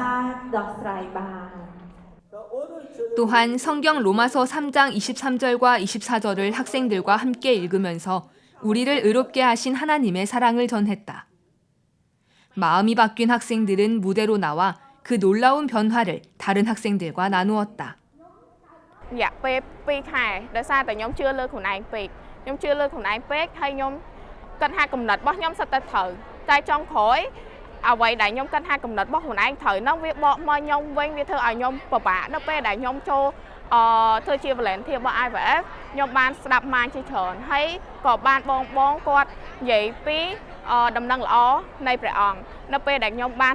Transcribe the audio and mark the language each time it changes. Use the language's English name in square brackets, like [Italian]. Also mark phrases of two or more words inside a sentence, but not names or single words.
[Korean] 또한 성경 로마서 3장 23절과 24절을 학생들과 함께 읽으면서 우리를 의롭게 하신 하나님의 사랑을 전했다. 마음이 바뀐 학생들은 무대로 나와 그 놀라운 변화를 다른 학생들과 나누었다. [Khmer] រយៈពេល2ខែដោយសារតែខ្ញុំជឿលើខ្លួនឯងពេកខ្ញុំជឿលើខ្លួនឯងពេកហើយខ្ញុំគិតថាកំណត់របស់ខ្ញុំសិតតែត្រូវតែចុងក្រោយអ្វីដែលខ្ញុំគិតថាកំណត់របស់ខ្លួនឯងត្រូវនោះវាបកមកខ្ញុំវិញវាធ្វើឲ្យខ្ញុំ ពិបាកនៅពេលដែលខ្ញុំចូលធ្វើជា volunteer របស់ IVF ខ្ញុំបានស្ដាប់ម៉ាញជាច្រើនហើយក៏បានបងគាត់និយាយពីដំណឹងល្អនៃព្រះអង្គនៅពេលដែលខ្ញុំបាន